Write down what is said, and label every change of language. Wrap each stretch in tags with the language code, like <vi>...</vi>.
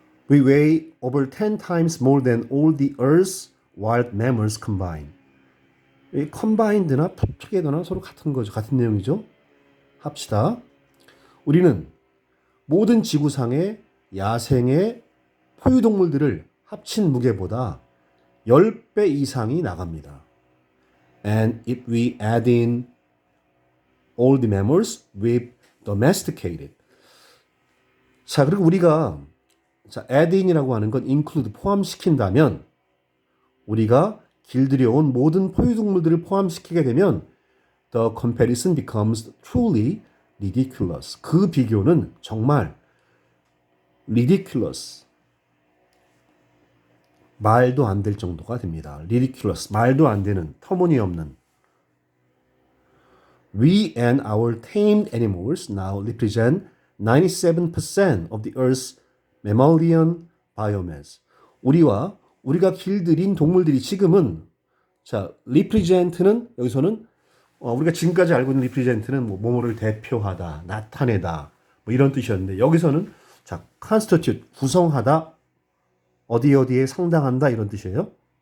<en>We weigh over 10 times more than all the Earth's wild mammals combined.</en> <ko>이 combined나 together나 서로 같은 거죠. 같은 내용이죠. 합시다. 우리는 모든 지구상의 야생의 포유동물들을 합친 무게보다 10배 이상이 나갑니다.</ko> <en>And if we add in all the mammals we've domesticated.</en> <ko>자, 그리고 우리가 add in이라고 하는 건 include, 포함시킨다면 우리가 길들여온 모든 포유동물들을 포함시키게 되면</ko> <en>the comparison becomes truly ridiculous.</en> <ko>그 비교는 정말 ridiculous. 말도 안 될 정도가 됩니다.</ko> <en>ridiculous.</en> <ko>말도 안 되는, 터무니없는.</ko> <en>We and our tamed animals now represent 97% of the Earth's mammalian biomass.</en> <ko>우리가 길들인 동물들이 지금은 represent는 여기서는 우리가 지금까지 알고 있는 represent는 뭐뭐를 대표하다, 나타내다 뭐 이런 뜻이었는데 여기서는 constitute 구성하다, 어디에 상당한다 이런 뜻이에요.</ko>